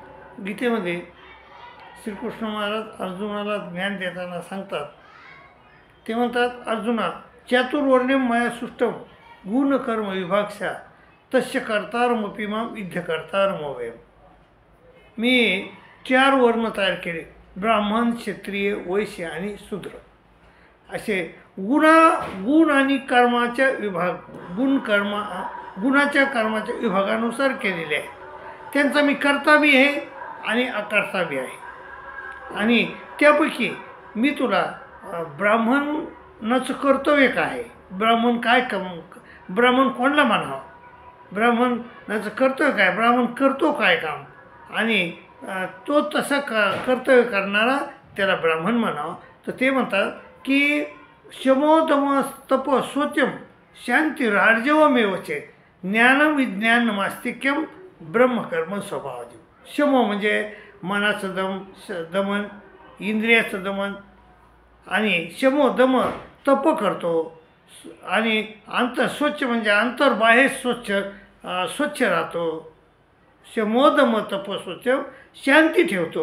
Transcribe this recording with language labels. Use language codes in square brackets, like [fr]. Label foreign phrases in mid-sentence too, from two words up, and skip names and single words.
[mr] गीतेमध्ये श्रीकृष्ण महाराज अर्जुनाला ज्ञान देताना सांगतात, ते म्हणतात, अर्जुना [sa] चातुर्वर्ण्यम मया सृष्टम गुणकर्म विभागशा तस्य कर्तारमपि मां विद्य कर्तारमव्ययम्. [mr] मी 4 वर्ण तयार केले, ब्राह्मण, क्षत्रिय, वैश्य आणि शूद्र. असे गुण आणि कर्माच्या विभाग, गुणाच्या कर्माच्या विभागानुसार केलेले आहे. त्यांचा मी कर्ता बी आहे आणि अकर्ता बी आहे. आणि त्यापैकी मी तुला ब्राह्मणाचं कर्तव्य काय आहे, ब्राह्मण कोणाला म्हणावं, ब्राह्मणाचं कर्तव्य काय, ब्राह्मण करतो काय काम, आणि तो तसं कर्तव्य करणारा त्याला ब्राह्मण म्हणावं. तर ते म्हणतात की [sa] शमो दम तप शौचम शांती राजवमेवचे ज्ञानम विज्ञान मास्तिक्यम ब्रह्मकर्म स्वभावजम. [mr] शमो म्हणजे मनाचं दमन, इंद्रियाचं दमन, आणि [sa] शमो दम तप [mr] करतो, आणि स्वच्छ म्हणजे अंतर्बाह्य स्वच्छ राहतो. शमोदम तप स्वच्छ शांती ठेवतो.